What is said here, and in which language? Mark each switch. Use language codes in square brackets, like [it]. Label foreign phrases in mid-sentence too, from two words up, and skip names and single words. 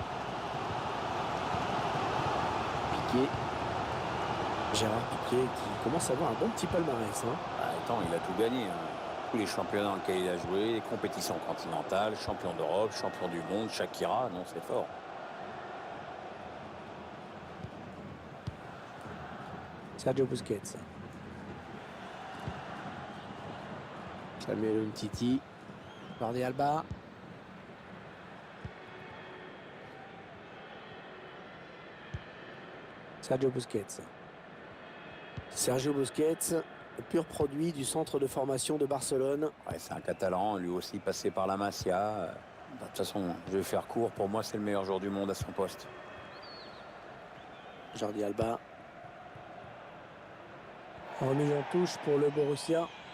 [fr] Piqué. Gérard Piqué qui commence à avoir un bon petit palmarès. Ah, attends, il a tout gagné. Tous les championnats dans lesquels il a joué, les compétitions continentales, champion d'Europe, champion du monde, Shakira, non, c'est fort. Sergio Busquets. Samuel Umtiti. Jordi Alba. Sergio Busquets. Sergio Busquets, pur produit du centre de formation de Barcelone. Ouais, c'est un Catalan, lui aussi passé par la Masia. De toute façon, je vais faire court. Pour moi, c'est le meilleur joueur du monde à son poste. Jordi Alba. Remise en touche pour le Borussia.